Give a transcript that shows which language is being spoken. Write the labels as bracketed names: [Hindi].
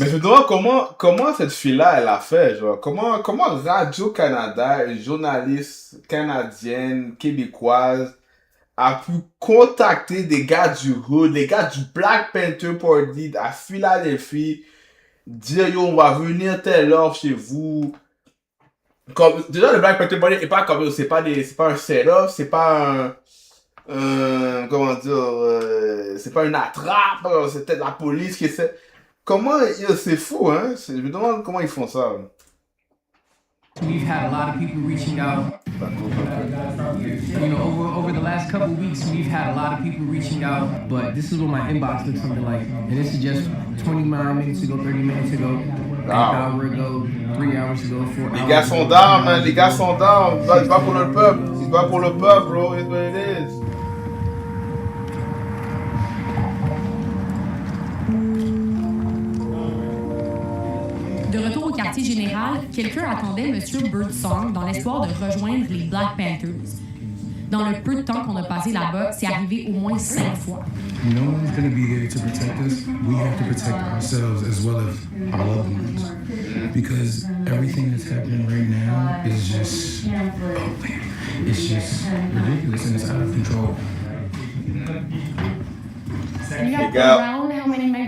[French] Mais je me demande comment cette fille-là, elle a fait, genre, comment Radio-Canada, une journaliste canadienne, québécoise, a pu contacter des gars du Hood, des gars du Black Panther Party à Philadelphie, dire, yo, on va venir telle heure chez vous. Comme, déjà, le Black Panther Party est pas comme, c'est pas un set-up, c'est pas comment dire, c'est pas une attrape, c'est peut-être la police qui essaie. Comment, c'est fou, hein? Je me demande comment ils font ça. [English] We've had a lot of people reaching out. You know, over the last couple weeks, we've had a lot of people reaching out. But this is what my inbox looks something like. And this is just 29 minutes ago, 30 minutes ago, an hour ago, 3 hours ago, 4 hours. [French] Les gars sont down, man. Les gars sont down. Ils se battent pour le peuple. Ils se battent pour le peuple, bro. [English] It's what it is. [French] De retour au quartier général, quelqu'un attendait M. Birdsong dans l'espoir de rejoindre les Black Panthers. Dans le peu de temps qu'on a passé là-bas, c'est arrivé au moins 5 fois. [English] No one's going to be there to protect us. We have to protect ourselves as well as our loved ones. Because everything that's happening right now is just, it's just ridiculous and it's out of control. You got around how many men?